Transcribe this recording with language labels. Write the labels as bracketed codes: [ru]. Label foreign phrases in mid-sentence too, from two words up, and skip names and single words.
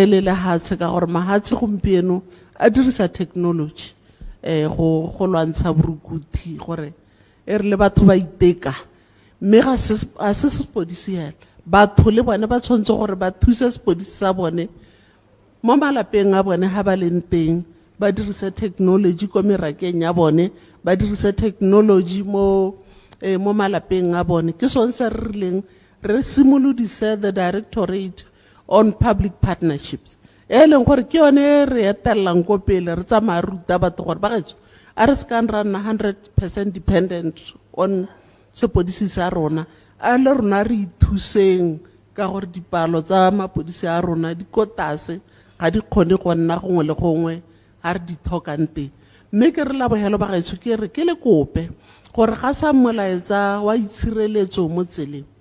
[tn] le lehatshe ka gore mahatshe gompieno a dirisa technology go lwantsha borukuthi gore re le batho ba iteka mme ga se sepodisi hela batho le bone ba tshwantse gore ba thusa sepodisi sa bone mo malapeng a bone ha ba leng teng ba dirisa technology ko merakeng ya bone ba dirisa technology mo malapeng a bone ke sone se re rileng re simolodise [en] the directorate on public partnerships [tn] e leng gore ke yone re etelang ko pele re tsamaya ruta batho gore ba gaetso a re ska nna [en] 100% dependent on [tn] sepodisi sa rona a le rona re ithuseng ka gore dipalo tsa mapodisi a rona di kotase ga di kgone go nna gongwe le gongwe ga re di thokang teng mme ke re labogelo ba gaetso ke re ke le kope gore ga sa molaetsa wa itshireletso mo tseleng